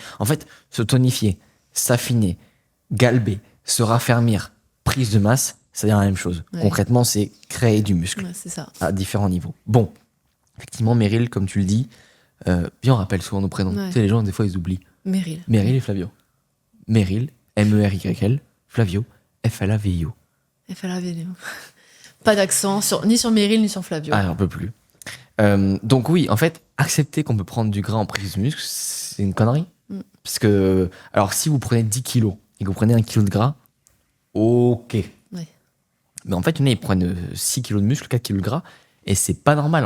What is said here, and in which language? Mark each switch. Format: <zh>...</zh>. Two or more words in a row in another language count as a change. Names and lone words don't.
<fr>En fait, se tonifier, s'affiner, galber, se raffermir, prise de masse, c'est la même chose. Ouais. Concrètement, c'est créer du muscle. Ouais, c'est ça. À différents niveaux. Bon, effectivement, Meryl, comme tu le dis, bien on rappelle souvent nos prénoms. Ouais. Tu sais, les gens, des fois, ils oublient. Meryl et Flavio. Meryl, M-E-R-Y-L, Flavio, F-L-A-V-I-O. F-L-A-V-I-O. Pas d'accent, ni sur Meryl, ni sur Flavio. Ah, on peut plus. Donc oui, en fait, accepter qu'on peut prendre du gras en prise de muscle, c'est une connerie. Parce que, alors, si vous prenez 10 kilos et que vous prenez 1 kilo de gras, ok. Mais en fait, ils prennent 6 kilos de muscle, 4 kilos de gras, et c'est pas normal.</fr>